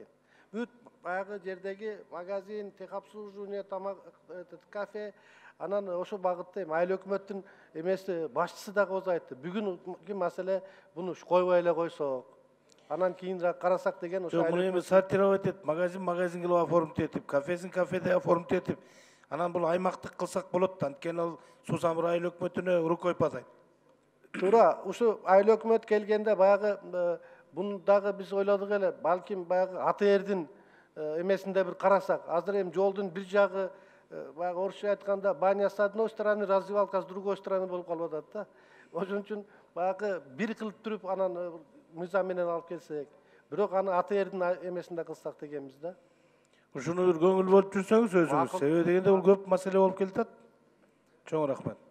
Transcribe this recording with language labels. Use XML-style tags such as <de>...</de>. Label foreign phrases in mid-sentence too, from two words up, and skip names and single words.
<ky>Бүт баягы жердеги магазин, техобслуживание, тамак, кафе, анан ошол багытта айыл өкмөттүн эмеси башчысы дагы өзү айтты. Бүгүнкү маселе буну койбой эле койсок, анан кийинирээк карасак деген ошо. Муну эми сортировать этип, магазин кылып оформить этип, кафеде оформить этип, анан бул аймактык кылсак болот да. Анткени ал Суусамыр айыл өкмөтүнө</ky> <ru>рукой подать.</ru> <ky>Туура, ушу айыл өкмөт келгенде баягы буну дагы биз ойлодук эле, балким баягы АТРдин эмесинде бир карасак. Азыр эми жолдун бир жагы баягы орусча айтканда</ky> <ru>баня с одной стороны, раздевалка с другой стороны</ru> <ky>болуп калып атат да. Ошон үчүн баягы бир кылып туруп анан мыйзам менен алып келсек, бирок аны АТРдин эмесинде кылсак дегенбиз да. Ушуну бир көңүл бөлүп жүрсөңүз өзүңүз. Себеби дегенде бул көп маселе болуп келатат. Чоң рахмат.</ky>